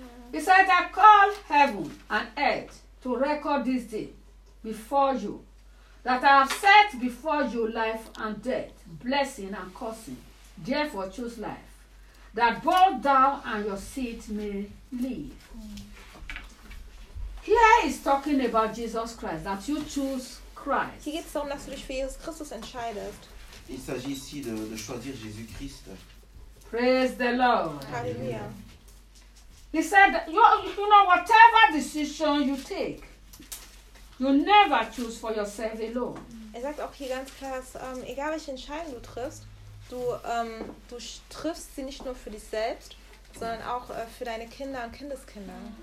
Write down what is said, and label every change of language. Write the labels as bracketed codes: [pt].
[en] He said, I call heaven and earth to record this day before you, that I have set before you life and death, blessing and cursing. Therefore choose life, that both thou and your seed may live. Here is talking about Jesus Christ, that you choose Christ. [de] Hier geht es darum, dass du dich für Jesus Christus entscheidest. [fr] Il s'agit ici de choisir Jésus Christ. [en] Praise the Lord. Hallelujah. He said, you know, whatever decision you take, you never choose for yourself alone. [de] Er sagt auch hier ganz klar, dass egal welche Entscheidung du triffst, du triffst sie nicht nur für dich selbst, sondern auch für deine Kinder und Kindeskinder.